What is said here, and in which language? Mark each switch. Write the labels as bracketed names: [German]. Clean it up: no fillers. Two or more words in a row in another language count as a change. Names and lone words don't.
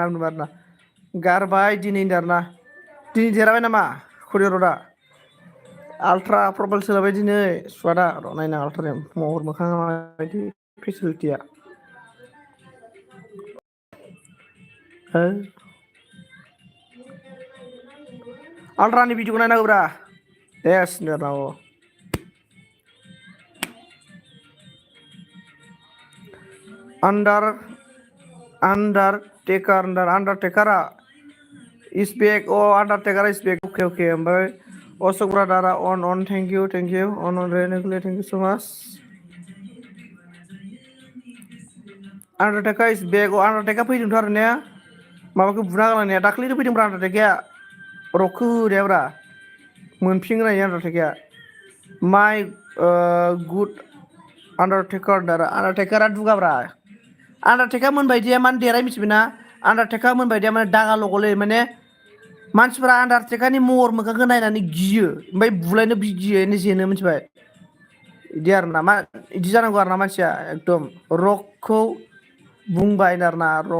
[Bodo] बुंदों आरोना गारबाय दिनै आरोना दिनै देराबाय नामा करिडरा आल्ट्रा प्रबाइल सोलाबाय दिनै सुवादा र' नायना आल्ट्रा महर मोखाङा माबायदि फेसिलिटिया आल्ट्रानि भिडिअखौ नायनांगौब्रा एस होनदों [English] Undertaker is back. Oh, Undertaker is back. Okay. Oke. Osok Bradara on. Thank you. On Renegade. Thank you so much. Undertaker is back. [Bodo] Oh, Undertaker फैदोंथ' आरो ने माबाखौ बुना गालांनाया दाख्लैनो फैदोंब्रा Undertaker रकखौ होनायाब्रा मोनफिनग्राया Undertaker [English] my good [Bodo] Undertaker दुगाब्रा Undertaker मोनबायदिया माने देराय मिथिबायना Undertaker मोनबायदिया माने दागा लगलै माने मानसिफोरा Undertakerनि महर मोखांखौ नायनानै गियो ओमफ्राय बुलायनो गियो जेनो मिथिबाय इदि आरोना मा इदि जानांगौ आरोना मानसिया एकदम रकखौ बुंबाय आरोना